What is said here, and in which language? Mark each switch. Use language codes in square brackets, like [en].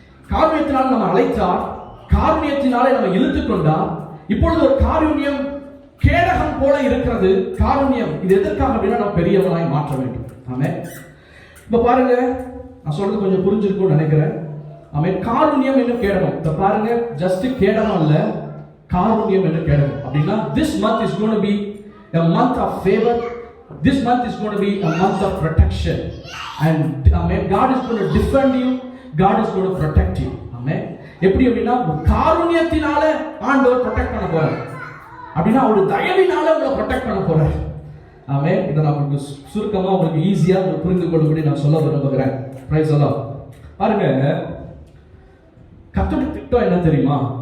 [ta] காருண்யத்தினால் நம்ம அழைத்தார், காருண்யத்தினாலே நம்ம இழுத்து கொண்டார். இப்பொழுது ஒரு காருண்யம் கேடகம் போல இருக்கிறது. காருண்யம் இது எதற்காக அப்படின்னா, நம்ம பெரியவனாய் மாற்ற வேண்டும். ஆமென். இப்ப பாருங்க, நான் சொல்றது கொஞ்சம் புரிஞ்சிருக்கும்னு நினைக்கிறேன். ஆமென். காருண்யம் என்னும் கேடகம். இப்ப பாருங்க, ஜஸ்ட் கேடகம் இல்ல, காருண்யம் என்னும் கேடகம். அப்படின்னா [en] this month is going to be a month of favor, This month is going to be a month of protection, and amen, God is going to defend you, God is going to protect you. Amen. [ta] எப்படி அப்படின்னா காருண்யத்தினால ஆண்டவர் protect பண்ண போறார், அப்படின்னா ஒரு தயவினால உங்களை protect பண்ண போறார். ஆமென். இதை நான் உங்களுக்கு சுருக்கமா உங்களுக்கு ஈஸியா புரிந்து கொள்ளும்படி நான் சொல்ல விரும்புகிறேன். Praise the Lord. பாருங்க, கர்த்தருடைய திட்டம் என்ன தெரியுமா?